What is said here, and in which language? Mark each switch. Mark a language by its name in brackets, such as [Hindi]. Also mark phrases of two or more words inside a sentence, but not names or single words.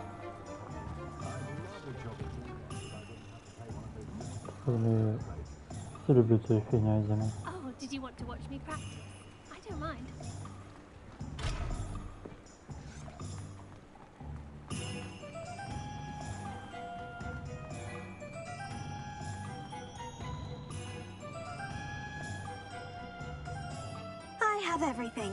[Ukrainian] Или Просто люблю цю фігню із зими. [English] Oh, did you want to watch me practice? I don't mind. I have everything.